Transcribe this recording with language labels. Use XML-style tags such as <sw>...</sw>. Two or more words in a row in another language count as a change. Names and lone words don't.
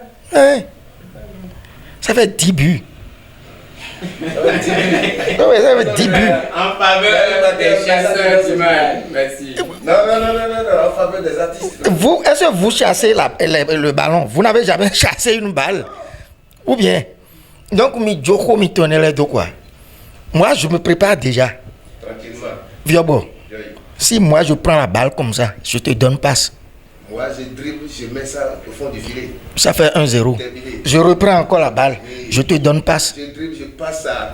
<fr>Ouais. Ça fait 10 buts. Ouais, ça fait 10 buts. En faveur des chasseurs d'images. Merci. Non, en faveur des artistes. Vous, est-ce que vous chassez le ballon? Vous n'avez jamais chassé une balle? Ou bien? Donc,</fr> <ff>mi joko,</ff> <fr>mi tonnerre de quoi? Moi, je me prépare déjà. Tranquillement. Viobo, si moi je prends la balle comme ça, je te donne passe. Moi, je dribble, je mets ça au fond du filet. Ça fait 1-0. Je reprends encore la balle, je te donne passe. Je dribble, je passe ça.</fr>